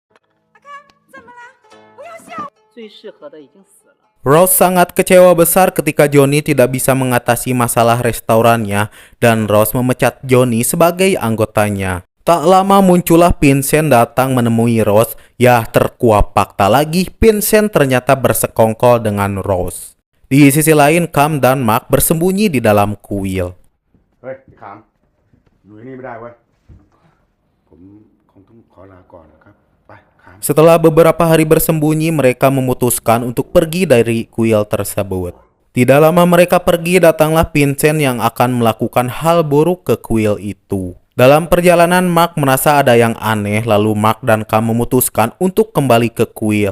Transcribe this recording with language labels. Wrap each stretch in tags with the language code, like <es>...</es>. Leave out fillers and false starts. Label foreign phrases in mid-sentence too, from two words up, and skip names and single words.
<id>Rose sangat kecewa besar ketika Johnny tidak bisa mengatasi masalah restorannya dan Rose memecat Johnny sebagai anggotanya. Tak lama muncullah Vincent datang menemui Rose. Ya, terkuak fakta lagi, Vincent ternyata bersekongkol dengan Rose. Di sisi lain, Kam dan Mark bersembunyi di dalam kuil.</id> <th>อยู่ที่นี่ไม่ได้เว้ยผมคงต้องขอลาก่อนนะครับไปขาม</th> <id>Setelah beberapa hari bersembunyi, mereka memutuskan untuk pergi dari kuil tersebut. Tidak lama mereka pergi, datanglah Vincent yang akan melakukan hal buruk ke kuil itu. Dalam perjalanan, Mark merasa ada yang aneh, lalu Mark dan Cam memutuskan untuk kembali ke kuil.</id>